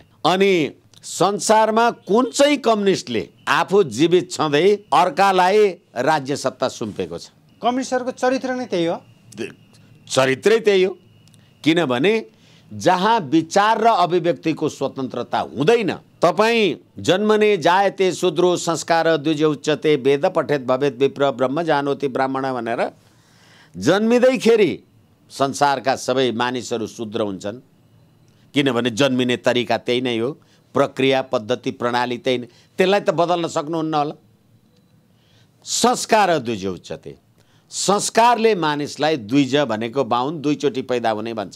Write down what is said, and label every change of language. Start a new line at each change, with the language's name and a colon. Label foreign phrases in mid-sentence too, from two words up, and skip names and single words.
Nepali: अनि संसारमा कुन चाहिँ कम्युनिस्टले आफू जीवित छँदै अर्कालाई राज्य सत्ता सुम्पेको छ? कम्युनिस्टहरूको चरित्र नै त्यही हो। चरित्रै त्यही हो। किनभने जहाँ विचार र अभिव्यक्तिको स्वतन्त्रता हुँदैन, तपाईँ
Sanskrit: जन्मने जायते शूद्रो संस्कार द्विज उच्चते वेद पठेत भवेत विप्र ब्रह्म जानोति ब्राह्मण
Nepali: भनेर जन्मिँदैखेरि संसारका सबै मानिसहरू शूद्र हुन्छन्। किनभने जन्मिने तरिका त्यही नै हो, प्रक्रिया पद्धति प्रणाली त्यही नै। त्यसलाई त बदल्न सक्नुहुन्न होला।
Sanskrit: संस्कार द्विज उच्चते,
Nepali: संस्कारले मानिसलाई, द्विज भनेको 52 दुईचोटि पैदा हुने भन्छ।